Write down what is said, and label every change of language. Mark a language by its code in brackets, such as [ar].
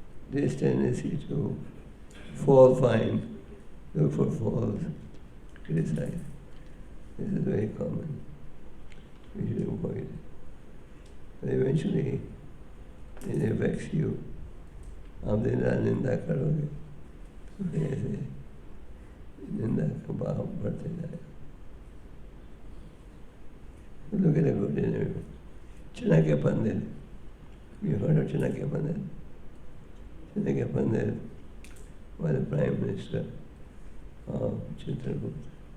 [en] This tendency to fault find, look for faults, criticize, this is very common. We should avoid it. But eventually, it affects you. [hi] आप दिन रात निंदा करोगे तो फिर ऐसे निंदा का भाव बढ़ते जाएगा. [en] Look at the good in everyone. Chanakya Pandit. You heard of Chanakya Pandit? Chanakya Pandit was the Prime Minister of Chitragupta.